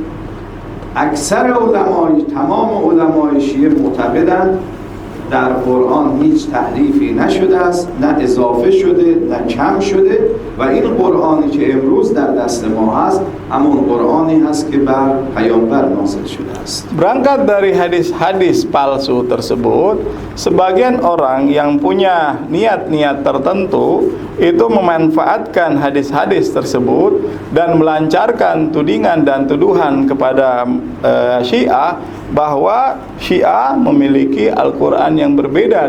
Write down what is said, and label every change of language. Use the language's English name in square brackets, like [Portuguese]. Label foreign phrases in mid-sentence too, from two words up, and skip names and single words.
[Persian] تمام علمای شیعه معتقدند در قرآن هیچ تحریفی نشده است، نه اضافه شده نه کم شده و این قرآنی که امروز در دست ما هست همون قرآنی هست که بر پیامبر نازل شده است. [Indonesian] Berangkat dari hadis-hadis palsu tersebut, sebagian orang yang punya niat-niat tertentu itu memanfaatkan hadis-hadis tersebut dan melancarkan tudingan dan tuduhan kepada Syiah bahwa Syiah memiliki Al-Quran yang berbeda